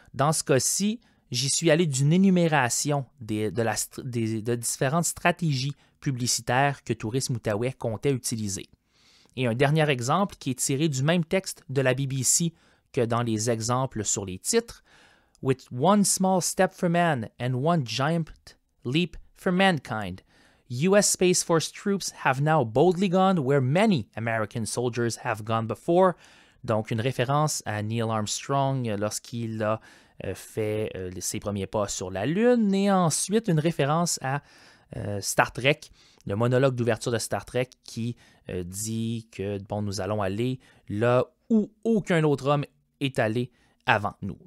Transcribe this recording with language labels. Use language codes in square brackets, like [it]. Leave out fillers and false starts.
[fr] Dans ce cas-ci, j'y suis allé d'une énumération de différentes stratégies publicitaires que Tourisme Outaouais comptait utiliser. Et un dernier exemple qui est tiré du même texte de la BBC que dans les exemples sur les titres. [en] With one small step for man and one giant leap for mankind, U.S. Space Force troops have now boldly gone where many American soldiers have gone before. [fr] Donc, une référence à Neil Armstrong lorsqu'il a fait ses premiers pas sur la Lune, et ensuite une référence à Star Trek, le monologue d'ouverture de Star Trek qui dit que bon, nous allons aller là où aucun autre homme est allé avant nous.